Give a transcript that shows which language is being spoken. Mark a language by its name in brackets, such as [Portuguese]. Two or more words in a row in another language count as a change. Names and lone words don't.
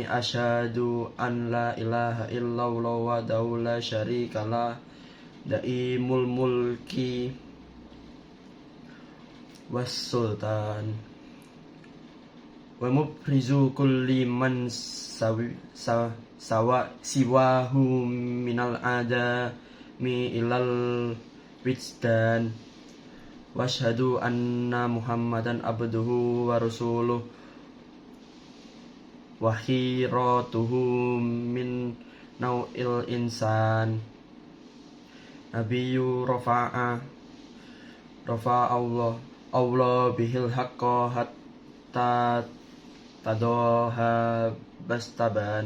[Arabic] أشهد أن لا إله إلا الله وحده لا شريك له دائم الملك والسلطان ومبرز كل من سواه من العدم إلى الوجدان. وأشهد أن محمدا عبده ورسوله وخيرته من نوع الإنسان. نبي رفع الله به الحق حتى تضحى بستانا.